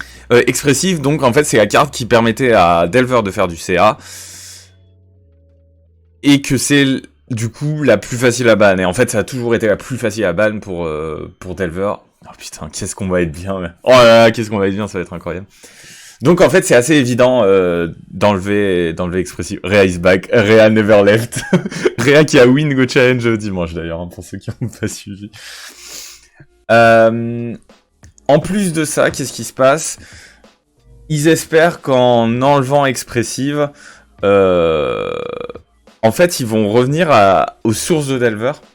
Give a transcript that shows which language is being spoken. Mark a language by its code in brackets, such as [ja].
[fr] Expressive, donc en fait c'est la carte qui permettait à Delver de faire du CA, et que c'est du coup la plus facile à ban, et en fait ça a toujours été la plus facile à ban pour Delver. Oh putain, qu'est-ce qu'on va être bien, oh là là, qu'est-ce qu'on va être bien, ça va être incroyable. Donc en fait c'est assez évident d'enlever Expressive. [en] Rhea is back, Rhea never left. [fr] Rhea qui a win Go Challenge dimanche d'ailleurs, hein, pour ceux qui n'ont pas suivi. En plus de ça, qu'est-ce qui se passe? Ils espèrent qu'en enlevant Expressive, en fait ils vont revenir aux sources de Delver.